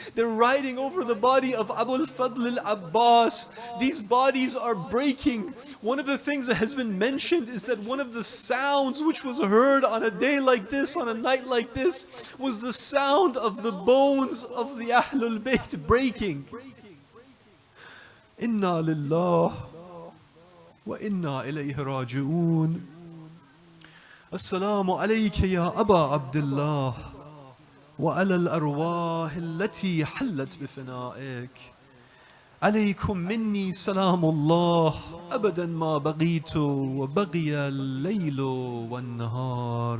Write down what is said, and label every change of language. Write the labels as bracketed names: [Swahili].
[English] They're riding over the body of Abul Fadl al-Abbas. These bodies are breaking. One of the things that has been mentioned is that one of the sounds which was heard on a day like this, on a night like this, was the sound of the bones of the Ahlul Bayt breaking. [Arabic] Inna lillah وإنا إليه راجعون. السلام عليك يا أبا عبد الله وعلى الأرواح التي حلت بفنائك. عليكم مني سلام الله أبدا ما بقيت وبقي الليل والنهار.